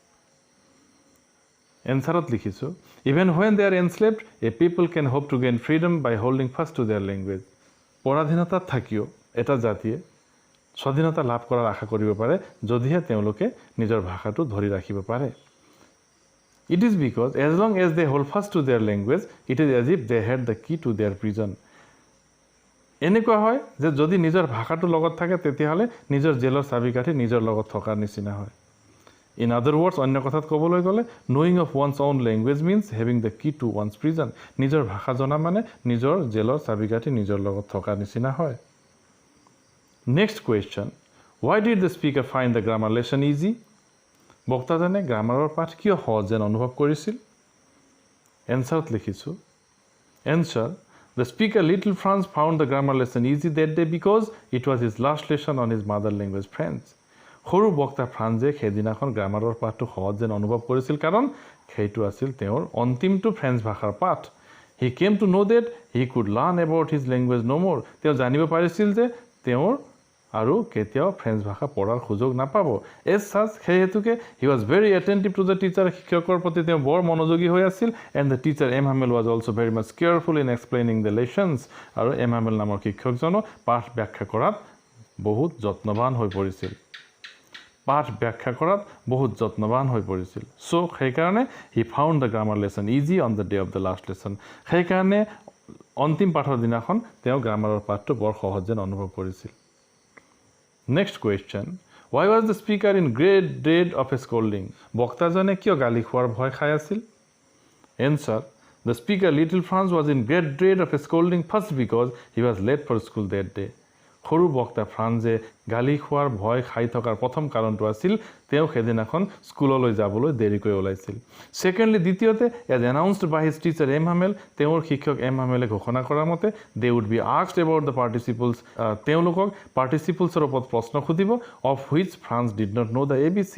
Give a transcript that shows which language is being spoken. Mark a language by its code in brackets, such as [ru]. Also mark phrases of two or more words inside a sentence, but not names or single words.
[as] এনচাৰত লিখিছোঁ, [en] even when they are enslaved a people can hope to gain freedom by holding fast to their language. [as] পৰাধীনতাত থাকিও এটা জাতিয়ে স্বাধীনতা লাভ কৰাৰ আশা কৰিব পাৰে যদিহে তেওঁলোকে নিজৰ ভাষাটো ধৰি ৰাখিব পাৰে। [en] It is because as long as they hold fast to their language, it is as if they had the key to their prison. [as] এনেকুৱা হয় যে যদি নিজৰ ভাষাটো লগত থাকে তেতিয়াহ'লে নিজৰ জেলৰ চাবিকাঠি নিজৰ লগত থকাৰ নিচিনা হয়। [en] in other words, [as] অন্য কথাত ক'বলৈ গ'লে [en] knowing of one's own language means having the key to one's prison. [as] নিজৰ ভাষা জনা মানে নিজৰ জেলৰ চাবিকাঠি নিজৰ লগত থকাৰ নিচিনা হয়। [en] next question, why did the speaker find the grammar lesson easy? [as] বক্তাজনে গ্ৰামাৰৰ পাঠ কিয় সহজ যেন অনুভৱ কৰিছিল? এনচাৰত লিখিছোঁ, এনচাৰ, [en] the speaker little Franz found the grammar lesson easy that day because it was his last lesson on his mother language French. [as] সৰু বক্তা ফ্ৰান্সে সেইদিনাখন গ্ৰামাৰৰ পাঠটো সহজ যেন অনুভৱ কৰিছিল কাৰণ সেইটো আছিল তেওঁৰ অন্তিমটো ফ্ৰেঞ্চ ভাষাৰ পাঠ। [en] He came to know that he could learn about his language no more. [as] তেওঁ জানিব পাৰিছিল যে তেওঁৰ আৰু কেতিয়াও ফ্ৰেঞ্চ ভাষা পঢ়াৰ সুযোগ নাপাব। [en] as such, [as] সেই হেতুকে [en] he was very attentive to the teacher, [as] শিক্ষকৰ প্ৰতি তেওঁ বৰ মনোযোগী হৈ আছিল। [en] and the teacher M Hamel was also very much careful in explaining the lessons. [as] আৰু এম হামেল নামৰ শিক্ষকজনো পাঠ ব্যাখ্যা কৰাত বহুত যত্নৱান হৈ পৰিছিল। [en] চ' সেইকাৰণে he found the grammar lesson easy on the day of the last lesson. [as] সেইকাৰণে অন্তিম পাঠৰ দিনাখন তেওঁ গ্ৰামাৰৰ পাঠটো বৰ সহজ যেন অনুভৱ কৰিছিল। [en] next question, why was the speaker in great dread of a scolding? [as] বক্তাজনে কিয় গালি খোৱাৰ ভয় খাই আছিল? [en] এনচাৰ, the speaker little Franz was in great dread of a scolding first because he was late for school that day. [as] সৰু বক্তা ফ্ৰান্সে গালি খোৱাৰ ভয় খাই থকাৰ প্ৰথম কাৰণটো আছিল তেওঁ সেইদিনাখন স্কুললৈ যাবলৈ দেৰিকৈ ওলাইছিল। [en] ছেকেণ্ডলি, দ্বিতীয়তে, as announced by his teacher M Hamel, [as] তেওঁৰ শিক্ষক এম হামেলে ঘোষণা কৰাৰ মতে [en] they would be asked about the participles, [as] তেওঁলোকক পাৰ্টিচিপলছৰ ওপৰত প্ৰশ্ন সুধিব, [en] of which Franz did not know the ABC।